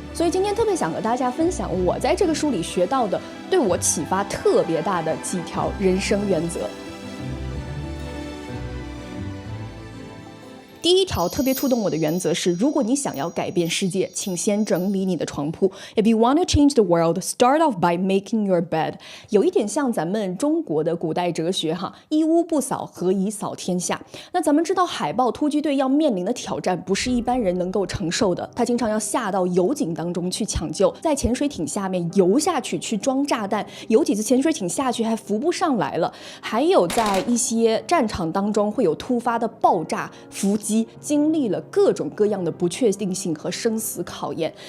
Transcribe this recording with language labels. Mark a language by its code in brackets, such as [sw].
[zh] 所以今天特别想和大家分享我在这个书里学到的，对我启发特别大的几条人生原则。第一条特别触动我的原则是，如果你想要改变世界，请先整理你的床铺。 [en] If you want to change the world, start off by making your bed。 [zh] 有一点像咱们中国的古代哲学哈，一屋不扫，何以扫天下？那咱们知道海豹突击队要面临的挑战不是一般人能够承受的，他经常要下到油井当中去抢救，在潜水艇下面游下去去装炸弹，有几次潜水艇下去还浮不上来了，还有在一些战场当中会有突发的爆炸伏击，经历了各种各样的不确定性和生死考验。